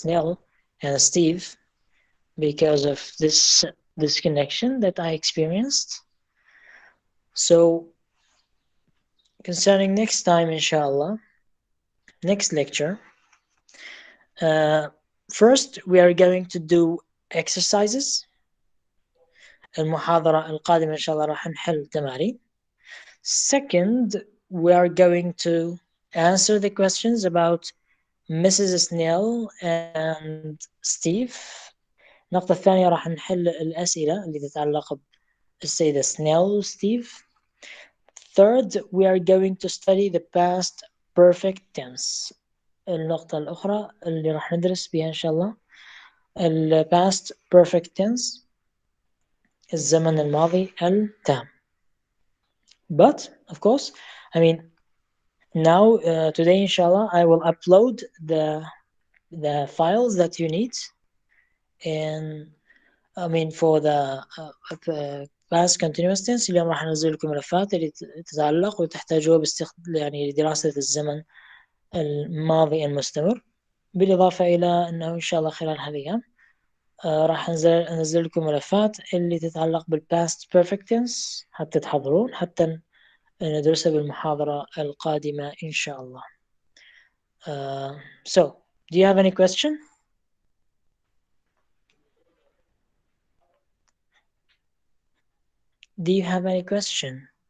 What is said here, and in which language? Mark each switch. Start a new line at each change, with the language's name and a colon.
English: Snell and Steve because of this disconnection that I experienced. So, concerning next time, inshallah, next lecture, first we are going to do exercises.
Arabic: المحاضرة القادمة إن شاء الله راح نحل تمارين.
English: Second, we are going to answer the questions about Mrs. Snell and Steve.
Arabic: النقطة الثانية راح نحل الأسئلة اللي تتعلق بالسيدة Snell و Steve.
English: Third, we are going to study the past perfect tense.
Arabic: النقطة الأخرى اللي راح ندرس بها إن شاء الله ال past perfect tense، الزمن الماضي التام.
English: But of course, I mean, now today inshallah I will upload the files that you need, and I mean for the past continuous tense.
Arabic: اليوم راح انزل لكم ملفات اللي تتعلق وتحتاجوها يعني لدراسة الزمن الماضي المستمر، بالإضافة إلى أنه إن شاء الله خلال هذه الأيام راح أنزل لكم ملفات اللي تتعلق بالpast perfect tense حتى تحضرون، حتى ندرسها بالمحاضرة القادمة إن شاء الله.
English: So, do you have any question? Do you have any question?